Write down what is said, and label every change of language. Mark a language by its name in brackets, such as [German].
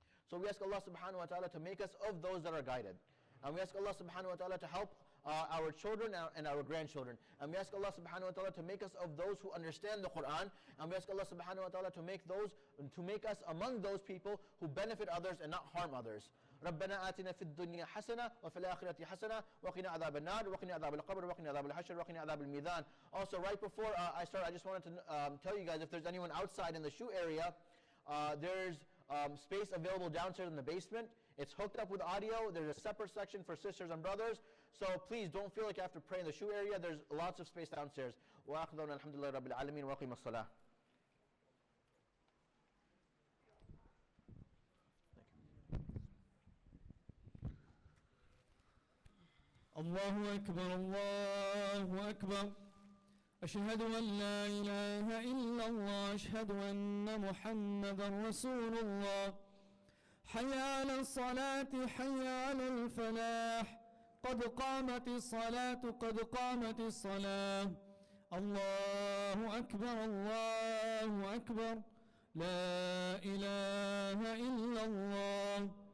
[English] So we ask Allah subhanahu wa ta'ala to make us of those that are guided. And we ask Allah subhanahu wa ta'ala to help our children and our grandchildren. And we ask Allah subhanahu wa ta'ala to make us of those who understand the Quran. And we ask Allah subhanahu wa ta'ala to make us among those people who benefit others and not harm others. [Arabic] ربنا آتنا في الدنيا حسنة وفي الآخرة حسنة وقنا عذاب النار وقنا عذاب القبر وقنا عذاب الحشر وقنا عذاب الميزان. [English] Also, right before I start, I just wanted to tell you guys, if there's anyone outside in the shoe area, there's space available downstairs in the basement. It's hooked up with audio. There's a separate section for sisters and brothers. So please don't feel like you have to pray in the shoe area. There's lots of space downstairs. [Arabic] وآخر دعوانا الحمد لله رب العالمين وأقيم الصلاة. الله أكبر الله أكبر أشهد أن لا إله إلا الله أشهد أن محمدا رسول الله حي على الصلاة حي على الفلاح قد قامت الصلاة قد قامت الصلاة الله أكبر الله أكبر لا إله إلا الله.